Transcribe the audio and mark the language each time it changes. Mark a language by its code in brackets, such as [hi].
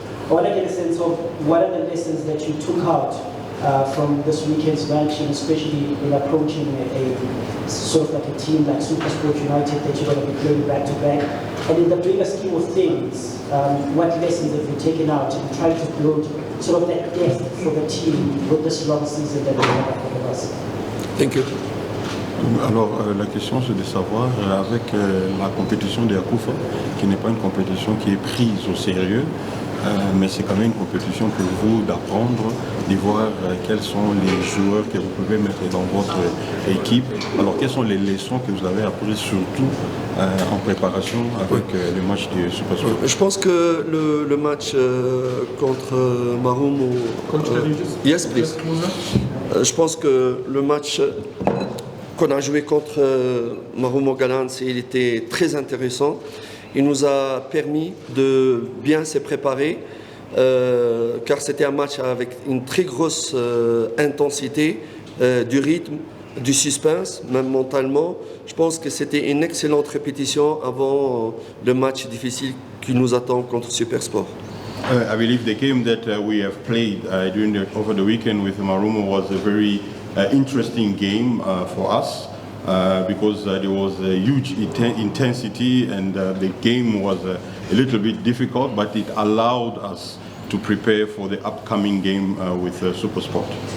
[en] I want to get a sense of what are the lessons that you took out from this weekend's match, and especially in approaching a sort of like a team like SuperSport United that you're going to be playing back to back. And in the bigger scheme of things, what lessons have you taken out in trying to build sort of that depth for the team with this long season that we have ahead of us? Thank you. [fr] Alors, la question c'est de savoir, avec la compétition de Akufa, qui n'est pas une compétition qui est prise au sérieux, mais c'est quand même une compétition pour vous d'apprendre, de voir quels sont les joueurs que vous pouvez mettre dans votre équipe. Alors, quelles sont les leçons que vous avez apprises, surtout en préparation avec le match de SuperSport? Je pense que le match contre Marumo... [en] Yes, please. [fr] Je pense que le match qu'on a joué contre Marumo Gallants, il était très intéressant. Il nous a permis de bien se préparer, car c'était un match avec une très grosse intensité, du rythme, du suspense, même mentalement. Je pense que c'était une excellente répétition avant le match difficile qui nous attend contre SuperSport. [en] I believe the game that we have played over the weekend with Marumo was a very interesting game for us. Because there was a huge intensity and the game was a little bit difficult, but it allowed us to prepare for the upcoming game with SuperSport.